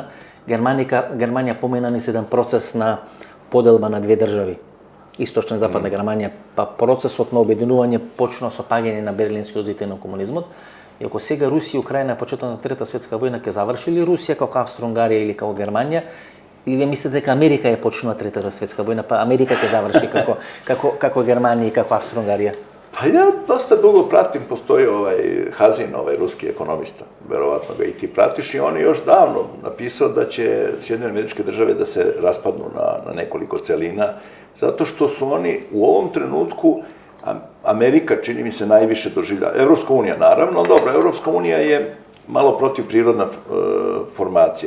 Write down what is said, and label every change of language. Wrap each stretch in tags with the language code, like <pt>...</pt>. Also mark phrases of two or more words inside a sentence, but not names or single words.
<mk>Германија помина низ еден процес на поделба на две држави, Источна и Западна Германија, па процесот на обединување почна со паѓање на Берлинскиот зид и на комунизмот. И ако сега Русија и Украина на почетокот на Трета светска војна ќе заврши ли Русија како Австро-Унгарија или како Германија, или вие мислите дека Америка е почнува Третата светска војна, па Америка ќе заврши како Германија и како Австро-Унгарија?</mk> <sr>Pa ja dosta dugo pratim, postoji Hazin, ruski ekonomista, verovatno ga i ti pratiš, i on je još davno napisao da će Sjedinjene Američke Države da se raspadnu na nekoliko celina, zato što su oni u ovom trenutku, Amerika čini mi se najviše doživlja, Evropska unija naravno, dobro, Evropska unija je malo protivprirodna formacija.</sr>